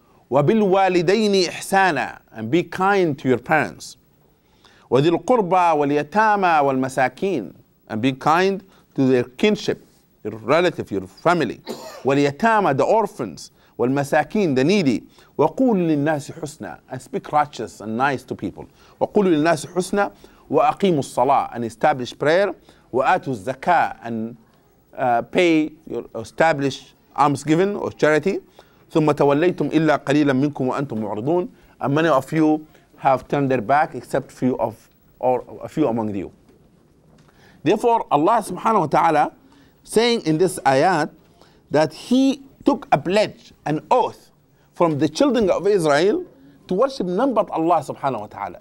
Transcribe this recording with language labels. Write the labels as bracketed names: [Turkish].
[Arabic] وَبِالْوَالِدَيْنِ إِحْسَانًا, [English] and be kind to your parents. [Arabic] وَذِي الْقُرْبَى وَالْيَتَامَى وَالْمَسَاكِينَ, [English] and be kind to their kinship, your relative, your family. [Arabic] وَالْيَتَامَى, [English] the orphans. [Arabic] وَالْمَسَاكِينَ, [English] the needy. [Arabic] وَقُولُوا لِلنَّاسِ حُسْنًا, [English] and speak righteous and nice to people. [Arabic] وَقُولُوا لِلنَّاسِ حُسْنًا وَأَقِيمُوا الصَّلَاةَ, [English] and establish prayer. [Arabic] وَآتُوا الزَّكَاةَ, [English] and pay, establish alms given or charity. [Arabic] ثُمَّ تَوَلَّيْتُمْ إِلَّا قَلِيلًا مِنْكُمْ وَأَنْتُمْ مُعْرِضُونَ, [English] and many of you have turned their back except a few among you. Therefore, Allah subhanahu wa ta'ala saying in this ayat that He took a pledge, an oath from the children of Israel to worship none but Allah subhanahu wa ta'ala.